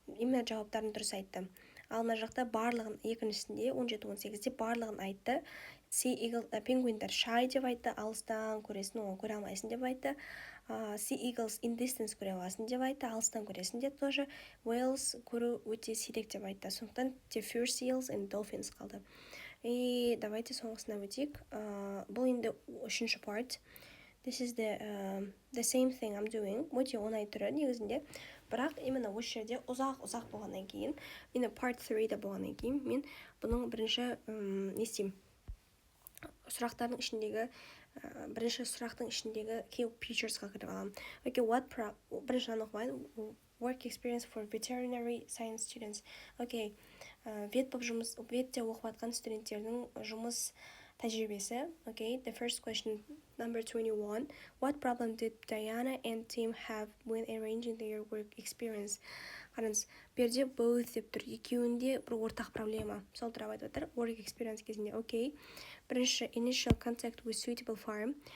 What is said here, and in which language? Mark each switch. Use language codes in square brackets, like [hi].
[kk] Именно жауаптарын дұрыс айтты. Ал мына жақта барлығын екіншісінде 17-18-де барлығын айтты. Sea eagle, пингвиндер shy деп айтты, алыстан көресің, оған көре алмайсың деп айтты. [en] Sea eagles in distance [kk] көре аласың деп айтты, алыстан көресің деп тоже. Whales көру өте сирек деп айтты. Сондықтан те [en] fur seals and dolphins [kk] қалды. [ru] И давайте [kk] соңғысына өтейік. Бұл енді үшінші [en] part. This is the same thing I'm doing. [kk] Өте оңай түрі негізінде. бірақ именно осы жерде ұзақ болғаннан кейін, именно part 3-де болғаннан кейін мен бұның бірінші не істеймін, бірінші сұрақтың ішіндегі key featuresқа кіріп аламын. Okay, бірінші оқымайын, [en] work experience for veterinary science students. [kk] Okay, ветте оқып жатқан студенттердің жұмыс тәжірибесі. [en] Okay, the first question, number 21. What problem did Diana and team have when arranging their work experience? [kk] Қараңыз, берде both деп тұр, екеуінде бір ортақ проблема. Сол туралы айтып жатыр, work experience кезінде. [en] Okay, [kk] бірінші [en] initial contact with suitable farm.